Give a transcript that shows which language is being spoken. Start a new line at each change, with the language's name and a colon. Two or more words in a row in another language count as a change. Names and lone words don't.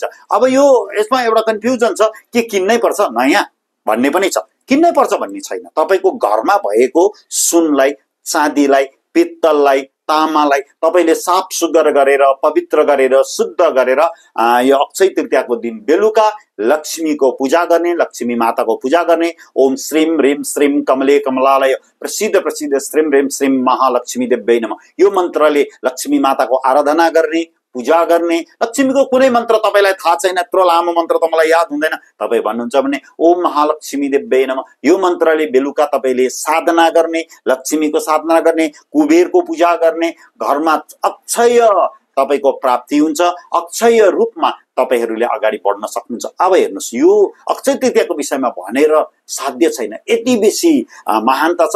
Nepali: अब यो यसमा एउटा कन्फ्युजन छ के किन्नै पर्छ नयाँ भन्ने पनि छ। किन्नै पर्छ भन्ने छैन। तपाईको घरमा भएको सुनलाई, चाँदीलाई, पित्तललाई, तामालाई तपाईले साफ सुग्घर गरेर पवित्र गरेर शुद्ध गरेर यो अक्षय तृतीयाको दिन बेलुका लक्ष्मीको पूजा गर्ने, लक्ष्मी माताको पूजा गर्ने।
Sanskrit: ओम श्रीम ह्रीम श्रीम कमले कमलालय प्रसिद्ध श्रीम ह्रीम श्रीम महालक्ष्मी देव्यै नमः
Nepali: यो मन्त्रले लक्ष्मी माताको आराधना गर्ने, पूजा गर्ने। लक्ष्मीको कुनै मन्त्र तपाईलाई थाहा छैन, यत्रो लामो मन्त्र त मलाई याद हुँदैन, तपाई भन्नुहुन्छ भने
Sanskrit: ओम महालक्ष्मी देव्यै नमः
Nepali: यो मन्त्रले बेलुका तपाईले साधना गर्ने, लक्ष्मीको साधना गर्ने, कुबेरको पूजा गर्ने। घरमा अक्षय तपाईको प्राप्ति हुन्छ। अक्षय रूपमा तपाईहरुले अगाडि बढ्न सक्नुहुन्छ। अब हेर्नुस् यो अक्षय तृतीयाको विषयमा भनेर साध्य छैन, यति बेसी महानता छ।